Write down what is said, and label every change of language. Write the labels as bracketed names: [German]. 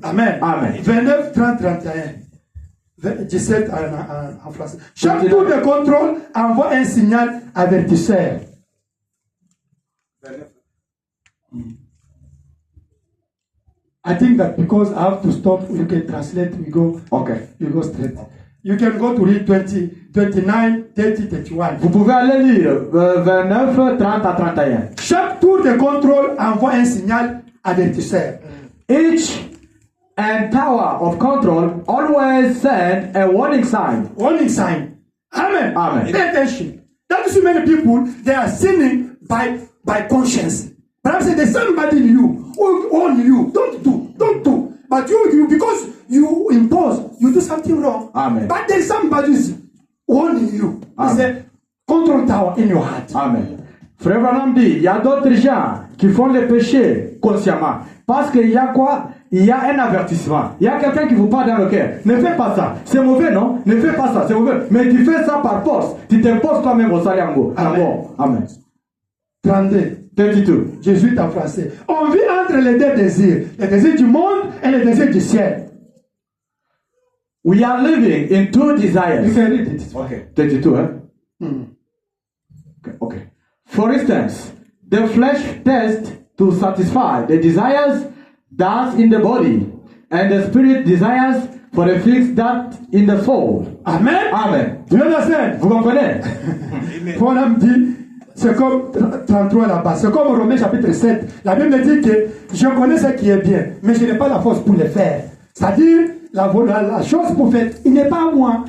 [English] Amen. 29, 30, 31. [French] 17 en français. Chaque tour de contrôle envoie un signal avertisseur. [English] I think that because I have to stop, you can translate, Okay. you go straight. You can go to read 20, 29, 30, 31. [French] Vous pouvez aller lire 29, 30 à 31. Chaque tour de contrôle envoie un signal avertisseur. [English] Each and tower of control always send a warning sign. Warning sign. Amen. Amen. Pay attention. That is many people, they are sinning by conscience. Perhaps there's somebody in you who warn you, don't do. But you because you impose, you do something wrong. Amen. But there's somebody who's warning you. It's a control tower in your heart. Amen. [French] Frère Branham dit, il y a d'autres gens qui font les péchés consciemment. Parce qu'il y a quoi? Il y a un avertissement. Il y a quelqu'un qui vous parle dans le cœur. Ne fais pas ça. C'est mauvais, non? Ne fais pas ça. C'est mauvais. Mais tu fais ça par force. Tu t'imposes toi-même au salaire en gros. Amen. Amen. 32. 32. Jésuite en français. On vit entre les deux désirs. Le désir du monde et le désir du ciel. [English] We are living in two You desires. can read it. Okay. 32, huh? Okay. For instance, the flesh tests to satisfy the desires that's in the body, and the spirit desires for the things that in the soul. Amen. Amen. You understand? [French] Vous comprenez? Paul dit, c'est comme 33 là-bas, c'est comme Romains chapitre 7. La Bible dit que je connais ce qui est bien, mais je n'ai pas la force pour le faire. C'est-à-dire, la chose pour faire, il n'est pas à moi.